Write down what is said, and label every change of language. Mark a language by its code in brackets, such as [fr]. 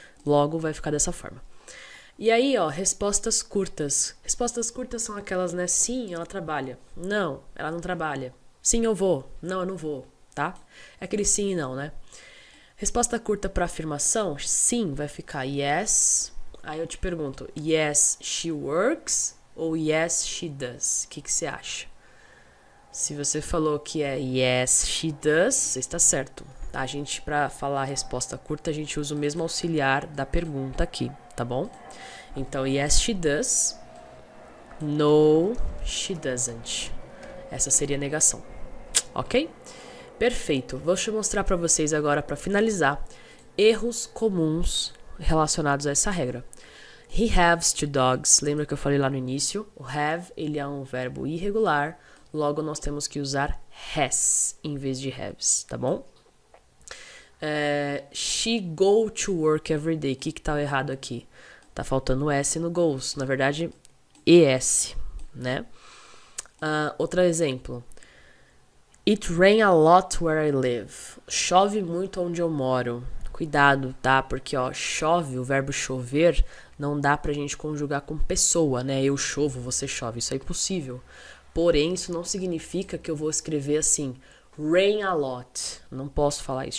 [pt] Logo, vai ficar dessa forma. E aí, ó, respostas curtas. Respostas curtas são aquelas, né? Sim, ela trabalha. Não, ela não trabalha. Sim, eu vou. Não, eu não vou, tá? É aquele sim e não, né? Resposta curta para afirmação, sim, vai ficar yes. Aí eu te pergunto, [en] yes, she works ou yes, she does? [pt] O que você acha? Se você falou que é [en] yes, she does, [pt] você está certo. A gente, para falar a resposta curta, a gente usa o mesmo auxiliar da pergunta aqui, tá bom? [en] Então, yes, she does. No, she doesn't. [pt] Essa seria a negação, ok? Perfeito. Vou te mostrar para vocês agora, para finalizar, erros comuns relacionados a essa regra. [en] He has two dogs. [pt] Lembra que eu falei lá no início? O have, ele é um verbo irregular. Logo, nós temos que usar has em vez de haves, tá bom? [en] She go to work every day. [pt] O que tá errado aqui? Tá faltando S no goes. Na verdade, ES, né? Outro exemplo. [en] It rain a lot where I live. [pt] Chove muito onde eu moro. Cuidado, tá? Porque, ó, chove, o verbo chover, não dá pra gente conjugar com pessoa, né? Eu chovo, você chove. Isso é impossível. Porém, isso não significa que eu vou escrever assim, [en] rain a lot. [pt] Não posso falar isso.